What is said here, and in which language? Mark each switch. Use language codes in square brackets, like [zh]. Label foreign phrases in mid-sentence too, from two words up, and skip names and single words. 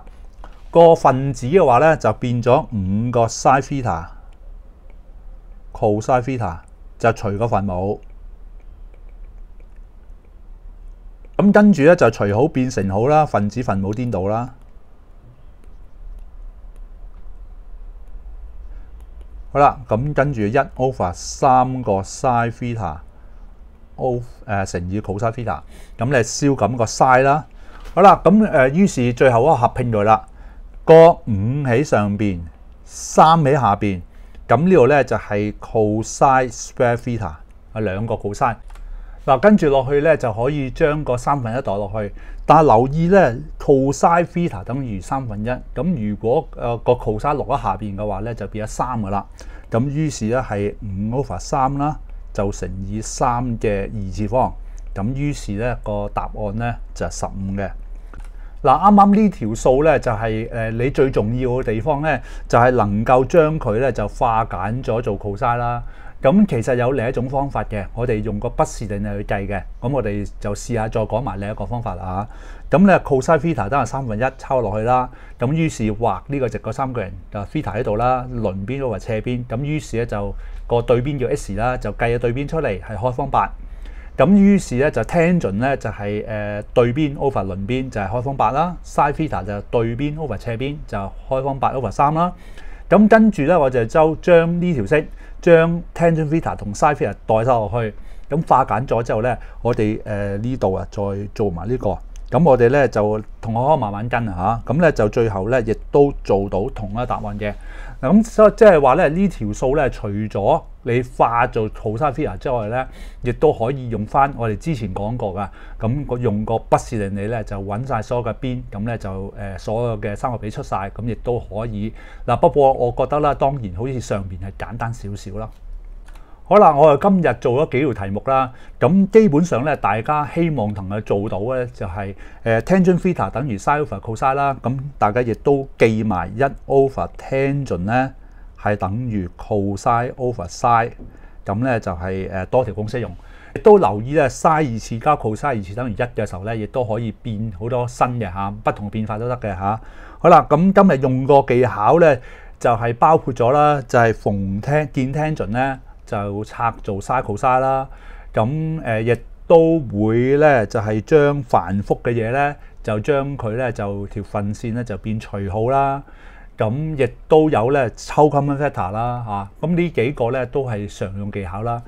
[yue] 個分子嘅話咧就變咗5個 [en] sin theta cosine theta [yue] 就除個分母，咁跟住咧就除好變成好啦，分子分母顛倒啦。好啦，咁跟住1 over 3個 [en] sin theta [yue] 乘以 [en] cosine theta， [yue] 咁你燒咁個 sin 啦。好好啦，咁於是最後嗰個合拼咗啦，個5喺上邊，3喺下邊，咁呢度咧就係 [en] cosine square theta [yue] 係2個 cosine。嗱，跟住落去咧就可以將個1/3代落去，但係留意咧 [en] cosine theta [yue] 等於1/3，咁如果個 cosine 落喺下邊嘅話咧就變咗3噶啦，咁於是咧係5/3啦，就乘以3嘅2次方，咁於是咧個答案咧就係15嘅。嗱，啱啱呢條數咧就係你最重要嘅地方咧，就係能夠將佢咧就化簡咗做 cosine 啦。咁其實有另一種方法嘅，我哋用個不是定理去計嘅。咁我哋就試下再講埋另一個方法啦嚇。咁咧 [en] cosine theta [yue] 等係1/3抄落去啦。咁於是畫呢個直角三角形就 theta 喺度啦，鄰邊都係斜邊。咁於是咧就個對邊叫 x 啦，就計個對邊出嚟係開方8。咁於是咧就 tangent 咧就係對邊 over 鄰邊就係開方8啦 ， [en] sin theta [yue] 就對邊 over 斜邊就開方8/3啦。咁跟住咧我就將呢條式將 [en] tangent theta [yue] 同 [en] sin theta [yue] 代晒落去，咁化簡咗之後咧，我哋呢度啊再做埋呢個，咁我哋咧就同學慢慢跟嚇，咁咧就最後咧亦都做到同一個答案嘅。咁所以即係話咧呢條數咧，除咗你化做 [en] cosine theta [yue] 之外咧，亦都可以用翻我哋之前講過噶。咁用個不是定理咧，就揾晒所有嘅邊，咁咧就所有嘅三角比出晒，咁亦都可以。嗱，不過我覺得啦，當然好似上邊係簡單少少啦。好啦，我哋今日做咗幾條題目啦，咁基本上咧，大家希望同佢做到咧，就係 [en] tangent theta [yue] 等於 [en] sin over cosine [yue] 啦，咁大家亦都記埋1/tangent 咧係等於 [en] cosine over sin， [yue] 咁咧就係多條公式用。亦都留意咧 sin 2次加 cosine 2次等於1嘅時候咧，亦都可以變好多新嘅嚇，不同嘅變法都得嘅嚇。好啦，咁今日用個技巧咧，就係包括咗啦，就係逢見 tangent 咧，就拆做 [en] sin cosine [yue] 啦，咁亦都會咧就係將繁複嘅嘢咧，就將佢咧就條分線咧就變除號啦，咁亦都有咧抽 [en] common factor [yue] 啦嚇，咁呢幾個咧都係常用技巧啦。